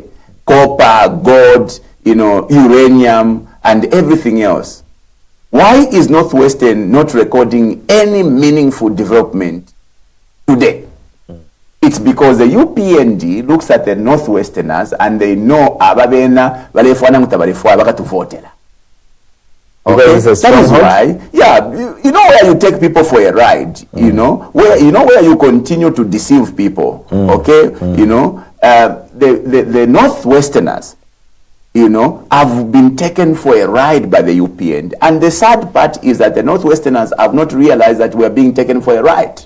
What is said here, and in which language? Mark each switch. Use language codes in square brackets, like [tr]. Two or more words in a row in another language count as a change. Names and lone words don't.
[en] Copper, gold, uranium, and everything else. Why is Northwestern not recording any meaningful development today? It's because the UPND looks at the Northwesterners and they know [bem] ababena balefwana mutabalefwa bakatuvotera. [en] Okay, that is why, yeah, you know where you take people for a ride, you know where you continue to deceive people, okay, you know, the Northwesterners, you know, have been taken for a ride by the UPND, and the sad part is that the Northwesterners have not realized that we are being taken for a ride.